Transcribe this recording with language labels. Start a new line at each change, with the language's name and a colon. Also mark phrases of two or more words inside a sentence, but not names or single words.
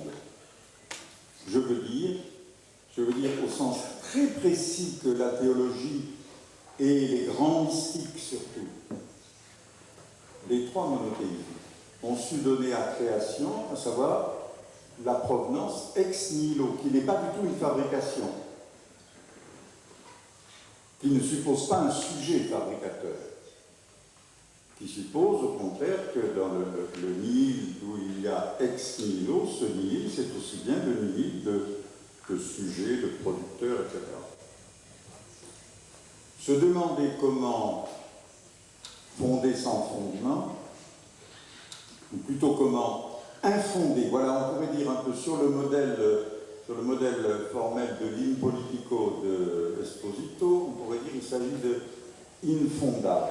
French: Je veux dire au sens très précis que la théologie et les grands mystiques surtout, les trois monothéismes, ont su donner à création, à savoir la provenance
Latin: ex nihilo,
French: qui n'est pas du tout une fabrication, qui ne suppose pas un sujet fabricateur, qui suppose au contraire que dans le nihil où il y a
Latin: ex nihilo,
French: ce nihil, c'est aussi bien le nihil de sujet, de producteur, etc. Se demander comment fonder sans fondement, ou plutôt comment infonder, voilà, on pourrait dire un peu sur le modèle formel de l'in politico de Esposito, on pourrait dire qu'il s'agit de infondare.